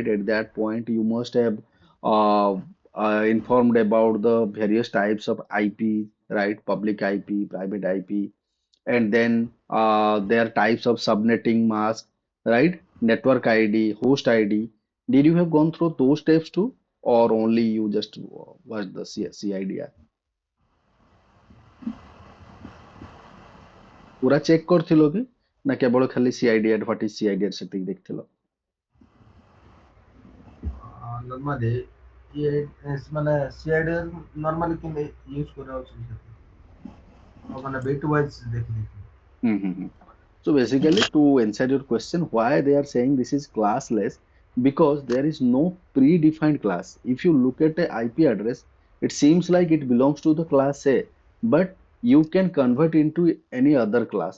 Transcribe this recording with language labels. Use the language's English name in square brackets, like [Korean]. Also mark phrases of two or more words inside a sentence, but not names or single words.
[English] At that point, you must have uh, informed about the various types of IP, right? Public IP, private IP, and then there are types of subnetting mask, right? Network ID, host ID. Did you have gone through those steps too, or only you just watched the CIDR? [Odia] ପୁରା ଚେକ୍ କରିଥିଲ କି ନା କେବଳ ଖାଲି CIDR, [English] what is CIDR [Odia] ସେତିକି ଦେଖିଥିଲ? Normally, ମାନେ CIDR normally କେମିତି use କରାଯାଉଛି ସେଠି ମାନେ [English] bit wise [Odia] ଦେଖିଦେଇଥିଲି। Mm-hmm. [English] So basically, to answer your question, why they are saying this is classless, because there is no predefined class. If you look at the IP address, it seems like it belongs to the class A, but you can convert into any other class.